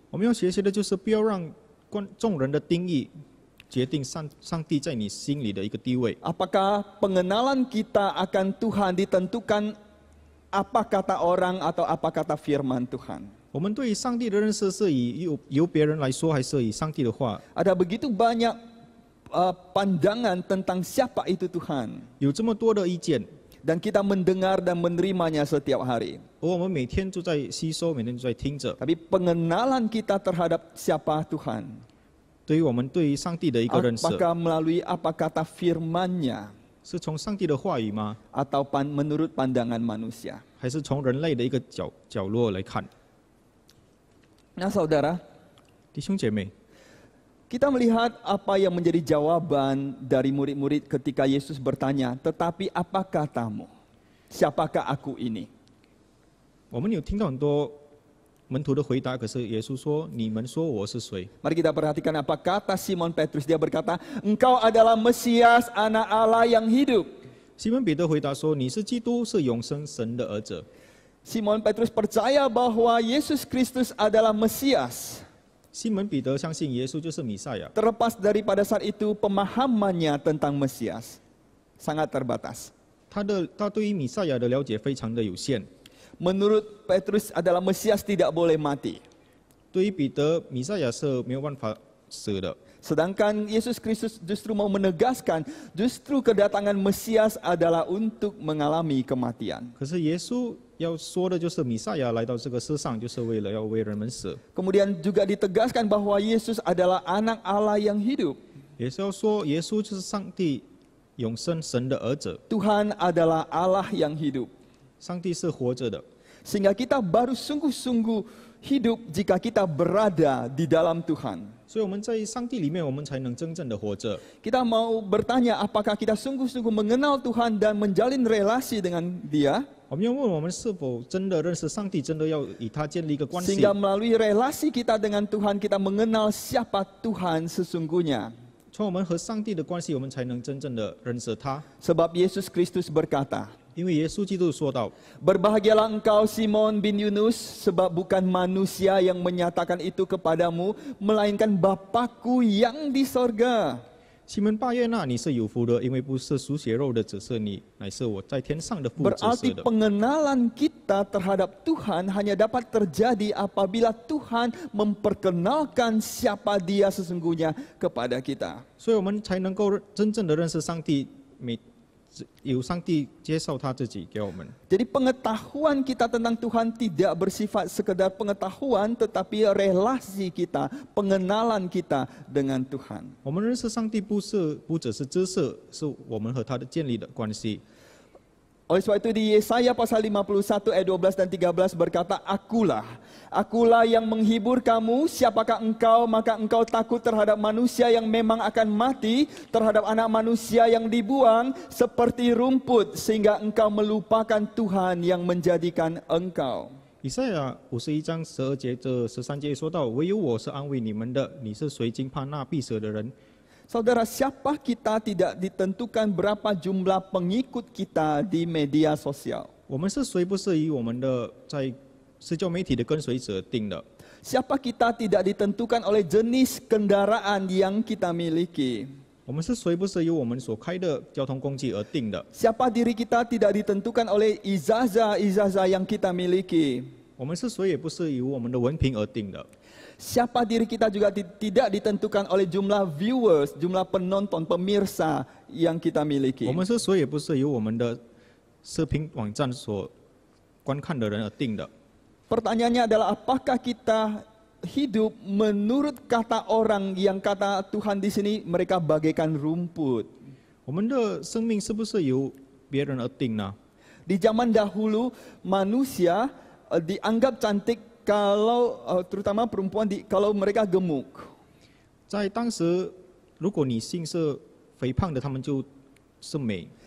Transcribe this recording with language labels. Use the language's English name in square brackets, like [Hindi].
[Chinese] 我们要学习的就是不要让众人的定义决定上帝在你心里的一个地位。 [Indonesian] Apakah pengenalan kita akan Tuhan ditentukan apa kata orang atau apa kata firman Tuhan? [Chinese] 我们对于上帝的认识是由别人来说，还是以上帝的话？ [Indonesian] Ada begitu banyak pandangan tentang siapa itu Tuhan. [Chinese] 有这么多的意见， [Indonesian] Dan kita mendengar dan menerimanya setiap hari. [Chinese] 而我们每天都在吸收，每天都在听着。 [Indonesian] Tapi pengenalan kita terhadap siapa Tuhan, [Chinese] 对于我们对于上帝的一个认识， [Indonesian] apakah melalui apa kata firman-Nya [Chinese] 是从上帝的话语吗？ [Indonesian] atau menurut pandangan manusia? [Chinese] 还是从人类的一个角落来看？ [Indonesian] Nah saudara, [Chinese] 弟兄姐妹， [Indonesian] kita melihat apa yang menjadi jawaban dari murid-murid ketika Yesus bertanya, tetapi apa katamu? Siapakah aku ini? [Chinese] 我们有听到很多门徒的回答，可是耶稣说：“你们说我是谁？” [Indonesian] Mari kita perhatikan apa kata Simon Petrus. Dia berkata, engkau adalah Mesias, anak Allah yang hidup. [Chinese] 西门彼得回答说：“你是基督，是永生神的儿子。” [Indonesian] Simon Petrus percaya bahwa Yesus Kristus adalah Mesias. [Chinese] 西门彼得相信耶稣就是弥赛亚， [Indonesian] Terlepas daripada saat itu pemahamannya tentang Mesias sangat terbatas. [Chinese] 他对于弥赛亚的了解非常的有限。 [Indonesian] Menurut Petrus adalah Mesias tidak boleh mati. [Chinese] 对于彼得，弥赛亚是没有办法死的。 [Indonesian] Sedangkan Yesus Kristus justru mau menegaskan, justru kedatangan Mesias adalah untuk mengalami kematian. [Chinese] 可是耶稣要说的就是弥赛亚来到这个世上，就是为了要为人们死。 [Indonesian] Kemudian juga ditegaskan bahwa Yesus adalah anak Allah yang hidup. [Chinese] 也是要说，耶稣就是上帝永生神的儿子， [Indonesian] Tuhan adalah Allah yang hidup. [Chinese] 上帝是活着的。 [Indonesian] Sehingga kita baru sungguh-sungguh hidup jika kita berada di dalam Tuhan. [Chinese] 所以我们在上帝里面，我们才能真正的活着。 [Indonesian] Kita mau bertanya apakah kita sungguh-sungguh mengenal Tuhan dan menjalin relasi dengan Dia, [Chinese] 我们要问我们是否真的认识上帝，真的要与他建立一个关系。 [Indonesian] sehingga melalui relasi kita dengan Tuhan kita mengenal siapa Tuhan sesungguhnya. [Chinese] 从我们和上帝的关系，我们才能真正的认识他。 [Indonesian] Sebab Yesus Kristus berkata, [Chinese] 因为耶稣基督说到， [Indonesian] Berbahagialah engkau Simon bin Yunus, sebab bukan manusia yang menyatakan itu kepadamu, melainkan Bapa-Ku yang di sorga. [Chinese] 西门巴约纳，你是有福的，因为不是属血肉的指示你，乃是我在天上的父指示 [Indonesian] Berarti [Chinese] 的。 [Indonesian] pengenalan kita terhadap Tuhan hanya dapat terjadi apabila Tuhan memperkenalkan siapa Dia sesungguhnya kepada kita. [Chinese] 所以我们才能够真正的认识上帝，由上帝介绍他自己给我们。 [Indonesian] Jadi pengetahuan kita tentang Tuhan tidak bersifat sekedar pengetahuan, tetapi relasi kita, pengenalan kita dengan Tuhan. [Chinese] 我们认识上帝不只是知识，是我们和他的建立的关系。 [Indonesian] Oleh sebab itu di Yesaya pasal 51 ayat 12 dan 13 berkata, Akulah yang menghibur kamu, siapakah engkau, maka engkau takut terhadap manusia yang memang akan mati, terhadap anak manusia yang dibuang seperti rumput, sehingga engkau melupakan Tuhan yang menjadikan engkau. [Chinese] 以赛亚51章12节这13节说到：“唯有我是安慰你们的，你是谁惊怕那必死的人？” [Indonesian] Saudara, siapa kita tidak ditentukan berapa jumlah pengikut kita di media sosial. [Chinese] 我们是谁不是以我们的在社交媒体的跟随者定的。 [Indonesian] Siapa kita tidak ditentukan oleh jenis kendaraan yang kita miliki. [Chinese] 我们是谁不是由我们所开的交通工具而定的。 [Indonesian] Siapa diri kita tidak ditentukan oleh ijazah-ijazah yang kita miliki. [Chinese] 我们是谁也不是由我们的文凭而定的。 [Indonesian] Siapa diri kita juga tidak ditentukan oleh jumlah viewers, jumlah penonton, pemirsa yang kita miliki. [Chinese] 我们是谁也不是由我们的视频网站所观看的人而定的。 [Indonesian] Pertanyaannya adalah apakah kita hidup menurut kata orang yang kata Tuhan di sini mereka bagaikan rumput. [Chinese] 我们的生命是不是由别人而定呢？ [Indonesian] Di zaman dahulu manusia dianggap cantik kalau terutama perempuan kalau mereka gemuk. [Chinese] 在当时，如果女性是肥胖的，她们就是美；